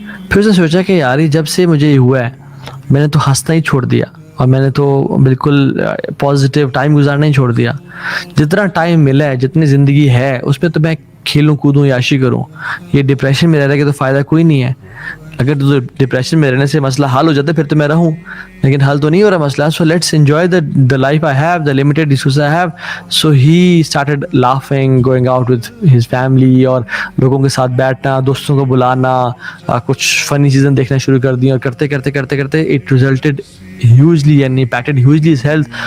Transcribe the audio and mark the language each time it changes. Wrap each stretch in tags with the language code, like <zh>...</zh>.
<ur>پھر اس نے سوچا کہ یار جب سے مجھے یہ ہوا ہے میں نے تو ہنسنا ہی چھوڑ دیا اور میں نے تو بالکل پازیٹیو ٹائم گزارنا ہی چھوڑ دیا. جتنا ٹائم ملا ہے، جتنی زندگی ہے، اس پہ تو میں کھیلوں کودوں عیاشی کروں. یہ ڈپریشن میں رہنے کا تو فائدہ کوئی نہیں ہے. اگر تو ڈپریشن میں رہنے سے مسئلہ حل ہو جاتا ہے پھر تو میں رہوں، لیکن حل تو نہیں ہو رہا مسئلہ.</ur> <en>So let's enjoy the life I have, the limited resources I have. So he started laughing, going out with his family</en> <ur>اور لوگوں کے ساتھ بیٹھنا، دوستوں کو بلانا، کچھ فنی چیزیں دیکھنا شروع کر دی. اور کرتے کرتے کرتے کرتے</ur> <en>it resulted hugely and impacted hugely his health.</en>